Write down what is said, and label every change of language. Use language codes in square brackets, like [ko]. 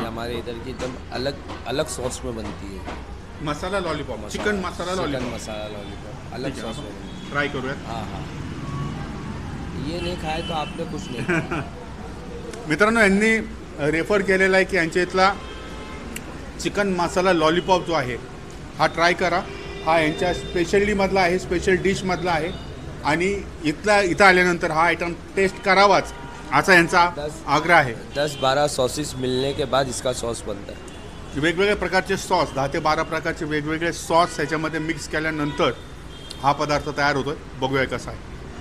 [hi] ये हमारे इधर की एकदम अलग सॉस में बनती है. मसाला लॉलीपॉप, चिकन मसाला चिकन लॉलीपॉप मसाला लॉलीपॉप अलग सॉस में बनती है. [mr] ट्राय करूयात. [hi] हाँ ये नहीं खाए तो आपने कुछ नहीं खाया. [mr] मित्रांनो यांनी रेफर केलेला आहे की यांच्या इथला चिकन मसाला लॉलीपॉप जो आहे हा ट्राय करा. हा यांच्या स्पेशलिटीमधला आहे, स्पेशल डिशमधला आहे आणि इथं आल्यानंतर हा आयटम टेस्ट करावाच असा यांचा आग्रह आहे. [hi] 10-12 सॉसेस मिलने के बाद इसका सॉस बनता है. [mr] वेगवेगळ्या प्रकारचे सॉस, 10 ते 12 प्रकारचे वेगवेगळे सॉस ह्याच्यामध्ये मिक्स केल्यानंतर हा पदार्थ तयार होतोय. बघूया कसा आहे.